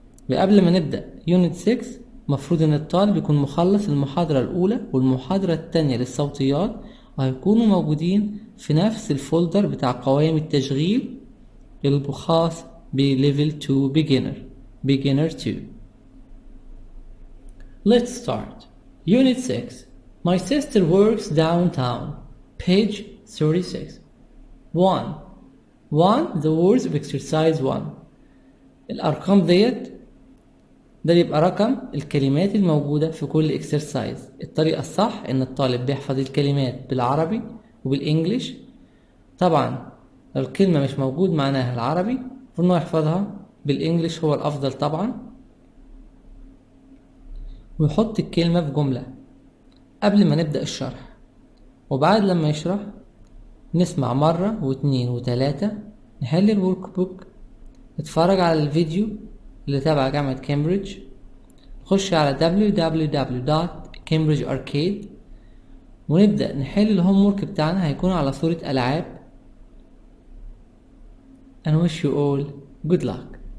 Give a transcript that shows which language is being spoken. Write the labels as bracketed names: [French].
[Arabic] وقبل ما نبدأ يونت 6 مفروض ان الطالب يكون مخلص المحاضرة الاولى والمحاضرة التانية للصوتيات، وهيكونوا موجودين في نفس الفولدر بتاع قوائم التشغيل الخاص بليفل 2 beginner 2. [English] Let's start. Unit 6. My sister works downtown. Page 36. 1. The words of exercise 1. [Arabic] الأرقام ده يبقى رقم الكلمات الموجودة في كل اكسرسايز. الطريقة الصح ان الطالب بيحفظ الكلمات بالعربي وبالانجليش. طبعا لو الكلمة مش موجود معناها العربي فإنه يحفظها بالانجليش هو الافضل طبعا، ويحط الكلمة في جملة قبل ما نبدأ الشرح، وبعد لما يشرح نسمع مرة واثنين وثلاثة، نحل الورك بوك، نتفرج على الفيديو اللي تابع جامعة كامبريدج، نخش على www.cambridgearcade ونبدأ نحل الهوم ورك بتاعنا. هيكون على صورة ألعاب. [English] and wish you all good luck.